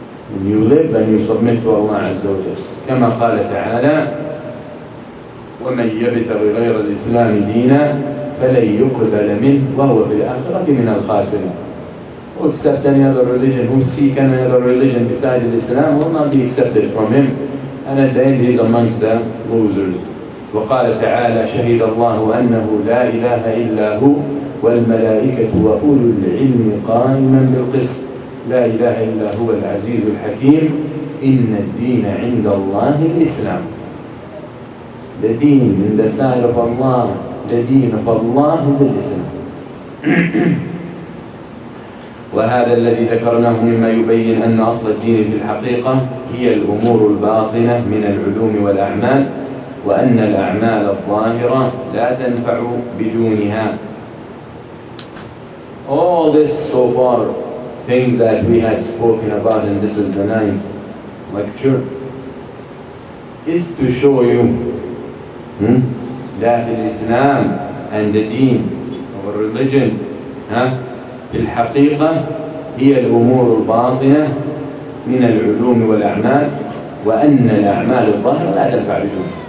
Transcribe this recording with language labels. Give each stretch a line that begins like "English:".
English: When you live and you submit to Allah Azza wa Jal,
Arabic: كما قال تعالى ومن يبتغ غير الإسلام دينا فلن يقبل منه وهو في الآخرة من الخاسرين.
English: Who accept any other religion, who seek any other religion besides Islam will not be accepted from him, and at the end he is amongst the losers.
Arabic: وقال تعالى شهد الله أنه لا إله إلا هو والملائكة وأولو العلم قائما بالقسط لا إله إلا هو العزيز الحكيم إن الدين عند الله الإسلام.
English: The deen in the sight of Allah, the deen of Allah is Islam.
Arabic: وهذا الذي ذكرناه مما يبين أن أصل الدين في الحقيقة هي الأمور الباطنة من العلوم والأعمال وأن الأعمال الظاهرة لا تنفع بدونها.
English: All this so far, things that we had spoken about, and this is the 9th lecture, is to show you that Islam and the deen, our religion,
Arabic: في الحقيقة هي الأمور الباطنة من العلوم والأعمال وأن الأعمال الظاهرة لا تنفع بدون.